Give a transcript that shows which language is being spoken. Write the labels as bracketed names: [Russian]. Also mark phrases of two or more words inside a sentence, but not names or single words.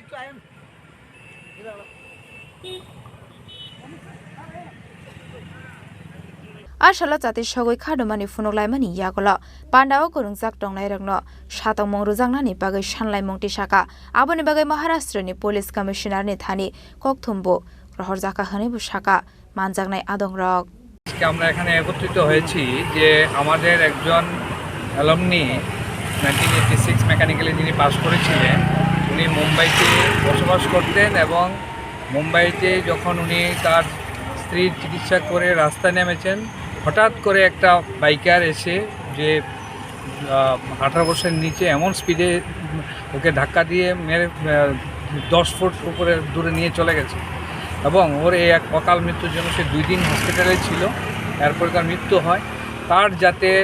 [Kok Borok] Ashala Chati Sogoi Khadomani Funoglaimani Yagola Pandao Kurungjak Tongnai Rokno Satok Mungrojangna ni bagai Sanlai Muktisaka Aboni bagai Maharashtra ni [English] Police Commissioner [Kok Borok] ni Thani Kokthumbo Rohorjaka Hani Bushaka Manjagnai Adong Rok [Bangla] আমরা এখানে একত্রিত হয়েছি যে আমাদের একজন অ্যালুমনি 1986 মেকানিক্যালি যিনি পাস করেছিলেন উনি মুম্বাইতে বসবাস করতেন এবং মুম্বাইতে যখন উনি তার স্ত্রীর চিকিৎসা করে রাস্তায় নেমেছেন হঠাৎ করে একটা বাইকার এসে যে 18 বছরের নিচে এমন স্পিডে ওকে ধাক্কা দিয়ে মেরে 10 ফুট উপরে দূরে নিয়ে চলে গেছে এবং ওর এই এক অকাল মৃত্যুর জন্য সে 2 দিন হসপিটালে ছিল এরপর তার মৃত্যু হয় তার যাতে